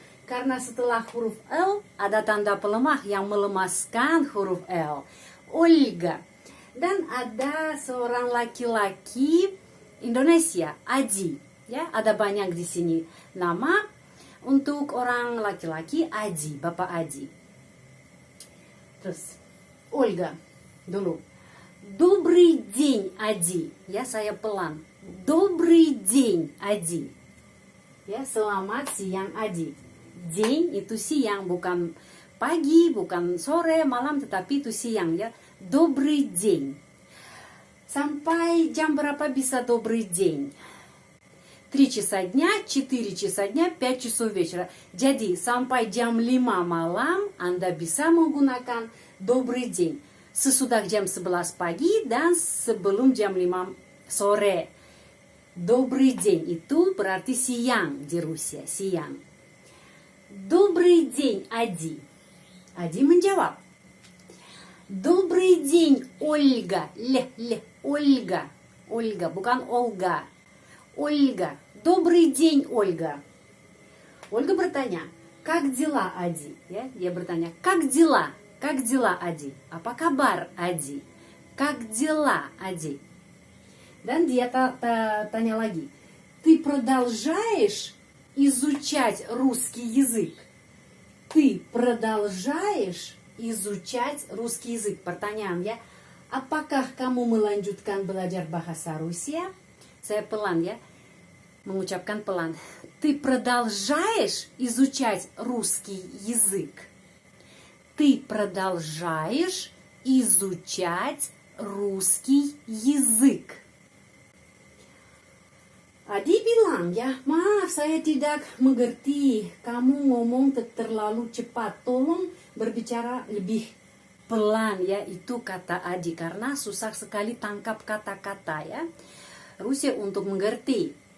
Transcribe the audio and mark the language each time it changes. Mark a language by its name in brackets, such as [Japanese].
[Indonesian] Karena setelah huruf L ada tanda pelemah yang melemaskan huruf L. Olga. Dan ada seorang laki-laki Indonesia, Aji. Ya, ada banyak di sini. Nama untuk orang laki-laki Aji, Bapak Aji. Terus Olga dulu. [Russian] Добрый день, Aji. [Indonesian] Ya, saya pelan. [Russian] Добрый день, Aji. [Indonesian] Ya, selamat siang, Aji. Dень itu siang, bukan pagi, bukan sore, malam, tetapi itu siang ya. [Russian] Добрый день. [Indonesian] Sampai jam berapa bisa [Russian] добрый день? 3 часа дня, 4 часа дня, 5 часов вечера. [Indonesian] Jadi sampai jam 5 malam Anda bisa menggunakan [Russian] добрый день. [Indonesian] Sesudah jam 11 pagi dan sebelum jam 5 sore. [Russian] Добрый день [Indonesian] itu berarti siang di Rusia, siang. [Russian] Добрый день, Ади. [Indonesian] Ади menjawab. [Russian] Добрый день, Ольга. Ольга. [Indonesian] Ольга, bukan Olga. [Russian] Ольга. Добрый день, Ольга. Ольга [Indonesian] bertanya, [Russian] как дела, Ади? [Indonesian] Ya, dia bertanya, [Russian] как дела? Как дела, Ади? [Indonesian] Apa kabar, Ади? [Russian] Как дела, Ади? [Indonesian] Dan dia tanya lagi, [Russian] ты продолжаешь изучать русский язык? Ты продолжаешь изучать русский язык? [Indonesian] Pertanyaan ya. Apakah kamu melanjutkan belajar bahasa Rusia? Saya pelan ya. Mengucapkan pelan. [Russian] Ты продолжаешь изучать русский язык? Ты продолжаешь изучать русский язык? [Indonesian] Adi bilang, ya maaf saya tidak mengerti, kamu ngomong terlalu cepat, tolong berbicara lebih pelan ya, itu kata Adi karena susah sekali tangkap kata-kata ya, Rusia untuk mengerti.